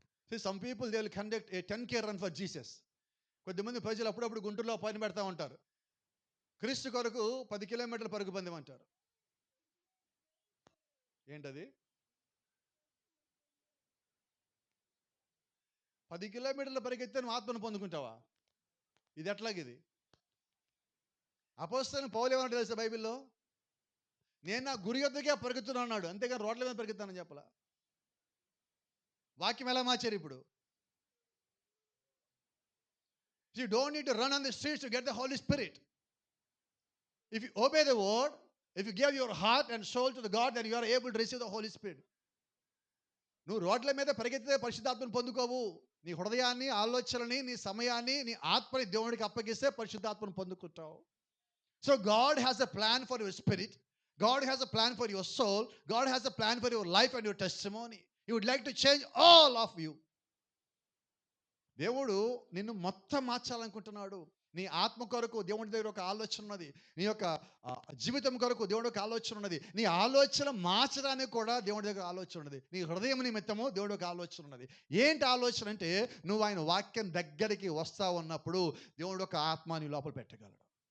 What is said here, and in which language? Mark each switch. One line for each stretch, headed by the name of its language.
English: See, some people they will conduct a 10K run for Jesus.
Telugu: కొద్దిమంది ప్రజలు అప్పుడప్పుడు గుంటూరులో పని పెడతా ఉంటారు. క్రీస్తు కొరకు 10 కిలోమీటర్ల పరుగు పందెం అంటారు. ఏంటది? 10 కిలోమీటర్ల పరిగెత్తే నువ్వు ఆత్మను పొందుకుంటావా? ఇది ఎట్లాగిది? అపోస్తలుడైన పౌలు ఏమన్నాడు తెలుసా బైబిల్లో? నేను నా గురి యొద్దకే పరిగెత్తున్నా అన్నాడు. అంతేగాని రోడ్ల మీద పరిగెత్తానని చెప్పలా. వాక్యం ఎలా మార్చారు ఇప్పుడు?
English: You don't need to run on the streets to get the Holy Spirit. If you obey the word, if you give your heart and soul to the God, then you are able to receive the Holy Spirit.
Telugu: నువ్వు రోడ్ల మీద పరిగెత్తితే పరిశుద్ధాత్మను పొందుకోవు. నీ హృదయాన్ని, ఆలోచనని, నీ సమయాన్ని, నీ ఆత్మని దేవుడికి అప్పగిస్తే పరిశుద్ధాత్మను పొందుకుంటావు.
English: So God has a plan for your spirit. God has a plan for your soul. God has a plan for your life and your testimony. He would like to change all of you.
Telugu: దేవుడు నిన్ను మొత్తం మార్చాలనుకుంటున్నాడు. నీ ఆత్మ కొరకు దేవుడి దగ్గర ఒక ఆలోచన ఉన్నది. నీ యొక్క జీవితం కొరకు దేవుడు ఒక ఆలోచన ఉన్నది. నీ ఆలోచన మార్చడానికి కూడా దేవుడి దగ్గర ఆలోచన ఉన్నది. నీ హృదయం నిమిత్తము దేవుడు ఒక ఆలోచన ఉన్నది. ఏంటి ఆలోచన అంటే నువ్వు ఆయన వాక్యం దగ్గరికి వస్తా ఉన్నప్పుడు దేవుడు ఒక ఆత్మ నీ లోపల పెట్టగలడు.